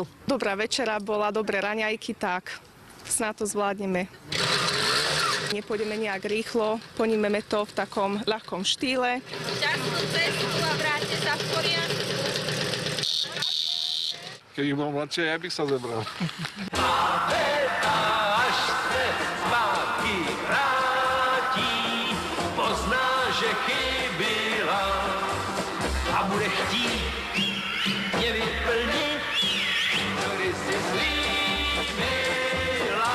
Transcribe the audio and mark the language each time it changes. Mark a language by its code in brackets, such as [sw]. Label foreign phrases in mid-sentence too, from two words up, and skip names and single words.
[sk] Dobrá večera bola, dobré raňajky, tak snad to zvládneme. Nepôjdeme nejak rýchlo, ponímeme to v takom ľahkom štýle. Šťastnú cestu a vráťte sa v poriadku. Keď ich bol mladšie, ja bych sa zebral. [cs] Až se zpátky vrátí, pozná, že chybila a bude chtít mě vyplnit, co si slíbila.